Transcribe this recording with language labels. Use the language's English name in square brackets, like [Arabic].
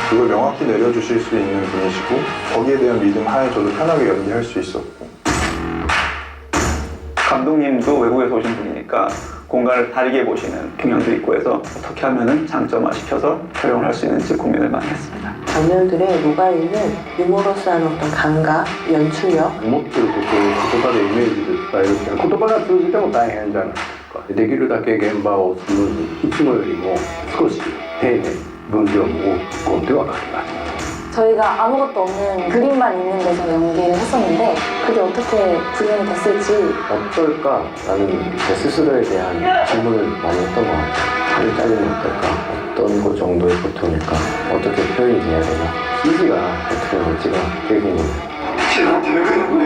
[Korean] 그걸 명확히 내려주실 수 있는 분이시고 거기에 대한 믿음 하에 저도 편하게 연기할 수 있었고 감독님도 외국에서 오신 분이니까 공간을 다르게 보시는 경향도 있고 해서 어떻게 하면 장점화시켜서 촬영을 할 수 있는지 고민을 많이 했습니다. 장면들에 녹아있는 유머러스한 어떤 감각, 연출력 [Japanese] 思ってることを言葉でイメージで伝えるっていうのは言葉が通じても大変じゃないですか。できるだけ現場をスムーズにいつもよりも少し丁寧に分量も多く込んでは書きました。 [Korean] 저희가 아무것도 없는 그림만 있는 데서 연기를 했었는데 그게 어떻게 구현이 됐을지 어떨까라는 제 스스로에 대한 질문을 많이 했던 것 같아요. 살이 짜리면 어떨까? 어떤 것 정도의 고통일까? 어떻게 표현이 돼야 되나? CG가 어떻게 나올지가 되게 궁금해요.